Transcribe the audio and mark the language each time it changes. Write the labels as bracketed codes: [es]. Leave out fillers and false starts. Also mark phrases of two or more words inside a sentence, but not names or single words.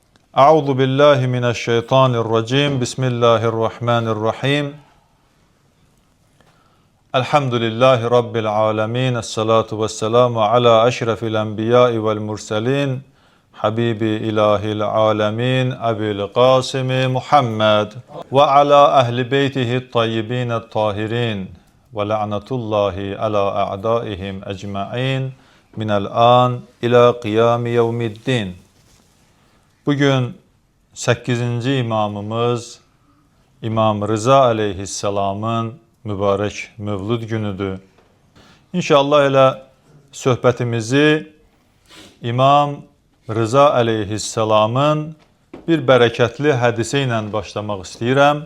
[ar] أعوذ بالله من الشيطان الرجيم. بسم الله الرحمن الرحيم. الحمد لله رب العالمين. والصلاة والسلام على أشرف الأنبياء والمرسلين. حبيب إله العالمين. أبي القاسم محمد وعلى أهل بيته الطيبين الطاهرين. ولعنة الله على أعدائهم أجمعين. من الآن إلى قيام يوم الدين. [az] Bugün 8. imamımız İmam Rıza aleyhisselamın mübarək mövlud günüdür. İnşallah elə söhbətimizi İmam Rıza aleyhisselamın bir bərəkətli hədisi ilə başlamaq istəyirəm.